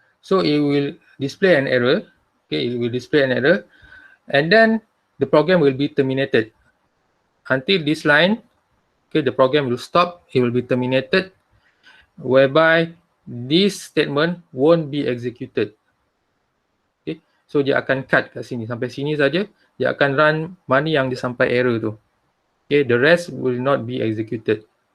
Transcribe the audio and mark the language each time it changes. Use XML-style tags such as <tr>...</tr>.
<en>So it will display an error. Okay, it will display an error, and then the program will be terminated. Until this line, okay, the program will stop. It will be terminated, whereby this statement won't be executed.</en> <ms>Okay, so dia akan cut kat sini, sampai sini saja. Dia akan run mana yang dia sampai error tu.</ms> <en>Okay, the rest will not be executed.</en>